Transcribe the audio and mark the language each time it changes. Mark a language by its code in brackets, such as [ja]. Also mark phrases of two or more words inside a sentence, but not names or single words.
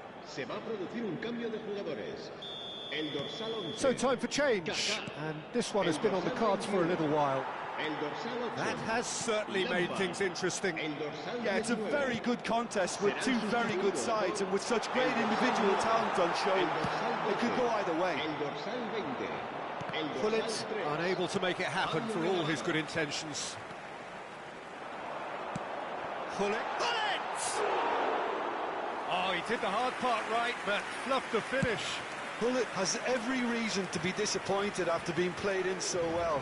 [es] Se va a producir un cambio de jugadores. El dorsal 11. [en] So time for change, and this one has been on the cards for a little while. [es] El dorsal 8. [en] That has certainly made things interesting. [es] El dorsal [en] Yeah, it's a [es] 19. [en] very good contest with two very good sides, and with such great individual talent on show, it could go either way. [es] El dorsal 20. El dorsal Pullet 3. [en] unable to make it happen for all his good intentions. Pullet! Oh, he did the hard part right, but fluffed the finish. Pullet has every reason to be disappointed after being played in so well.